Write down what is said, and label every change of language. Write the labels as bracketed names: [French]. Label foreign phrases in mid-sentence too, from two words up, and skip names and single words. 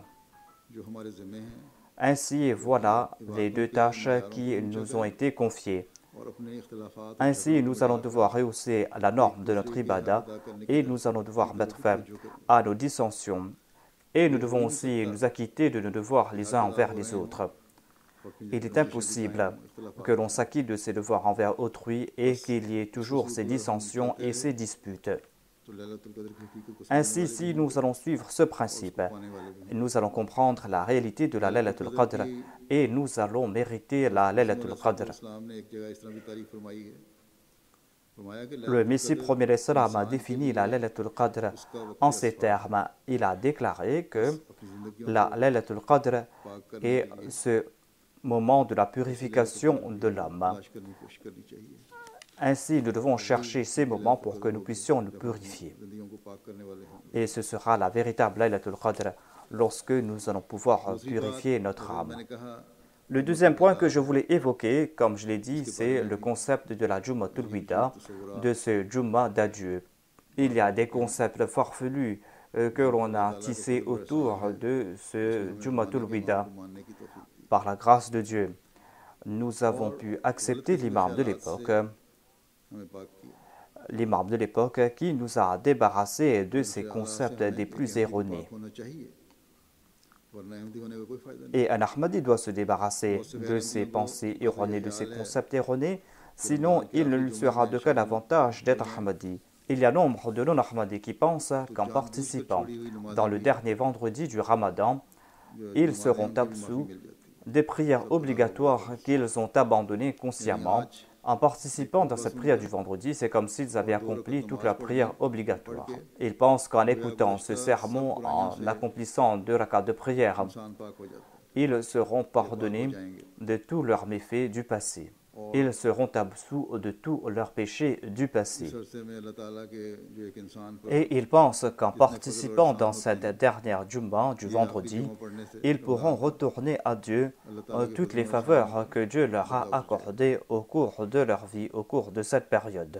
[Urdu] جو ہمارے ذمے ہیں [French] Ainsi, voilà les deux tâches qui nous ont été confiées. [Urdu] اور اپنے اختلافات [French] Ainsi, nous allons devoir rehausser la norme de notre ibadah et nous allons devoir mettre fin à nos dissensions. Et nous devons aussi nous acquitter de nos devoirs les uns envers les autres. Il est impossible que l'on s'acquitte de ses devoirs envers autrui et qu'il y ait toujours ces dissensions et ces disputes. [Urdu] تو لیلۃ القدر کی حقیقت کو [French] Ainsi, si nous allons suivre ce principe, nous allons comprendre la réalité de la Laylatul Qadr et nous allons mériter la Laylatul Qadr. [Urdu] اسلام نے ایک جگہ اس طرح کی تعریف فرمائی ہے. فرمایا کہ [French] Le Messie premier l'Islam a défini la Laylatul Qadr en ces termes. Il a déclaré que la Laylatul Qadr est ce moment de la purification de l'homme. [Urdu] تلاش کرنے کی کوشش کرنی چاہیے. [French] Ainsi, nous devons chercher ces moments pour que nous puissions nous purifier. [Urdu] زندگیوں کو پاک کرنے والے ہیں. [French] Et ce sera la véritable Laylatul Qadr lorsque nous allons pouvoir purifier notre âme. [Urdu] میں نے کہا [French] Le deuxième point que je voulais évoquer, comme je l'ai dit, c'est le concept de la Jum'atul Wida, de ce Jum'a d'adieu. Il y a des concepts farfelus que l'on a tissés autour de ce Jum'atul Wida. [Urdu] ماننے کی توفیق دی. [French] Par la grâce de Dieu, nous avons pu accepter l'imam de l'époque, [Urdu] ہمیں پاک کیا. [French] l'imam de l'époque qui nous a débarrassés de ces concepts des plus erronés. [Urdu] پاک ہونا چاہیے ورنہ احمدی ہونے کا کوئی فائدہ نہیں. [French] Et un Ahmadi doit se débarrasser de ses pensées erronées, de ses concepts erronés, sinon il ne lui sera d'aucun avantage d'être Ahmadi. Il y a nombre de non-Ahmadis qui pensent qu'en participant dans le dernier vendredi du Ramadan, ils seront absous des prières obligatoires qu'ils ont abandonnées consciemment. En participant dans cette prière du vendredi, c'est comme s'ils avaient accompli toute la prière obligatoire. Ils pensent qu'en écoutant ce sermon, en accomplissant 2 rakats de prière, [Urdu] انسان پاک ہو جاتا ہے. [French] ils seront pardonnés de tous leurs méfaits du passé. Ils seront absous de tous leurs péchés du passé. [Urdu] اس عرصے میں اللہ تعالیٰ کے جو ایک انسان پر [French] Et ils pensent qu'en participant dans cette dernière Jum'ah du vendredi, ils pourront retourner à Dieu toutes les faveurs que Dieu leur a accordées au cours de leur vie, au cours de cette période.